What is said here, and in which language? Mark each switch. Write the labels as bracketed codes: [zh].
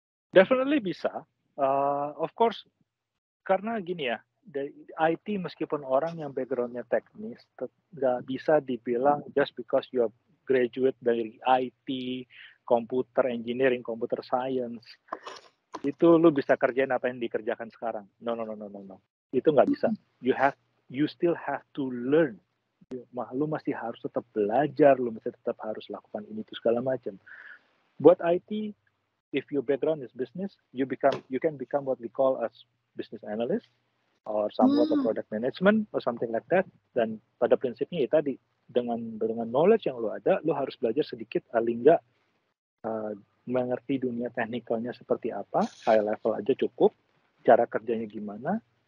[id] Definitely bisa. [en] Of course, [id] karena gini ya, dari IT meskipun orang yang background-nya teknis, nggak bisa dibilang [en] just because you are graduate [id] dari IT, computer engineering, computer science, itu lu bisa kerjain apa yang dikerjakan sekarang. No. Itu nggak bisa. [en] You still have to learn. [id] Lu masih harus tetap belajar, lu masih tetap harus lakukan ini itu segala macam. [en] Buat IT, if your background is business, you can become what we call as business analyst or somewhat of product management or something like that. [id] Dan pada prinsipnya ya tadi, dengan knowledge yang lu ada, lu harus belajar sedikit paling nggak mengerti dunia teknikalnya seperti apa, high level aja cukup, cara kerjanya gimana.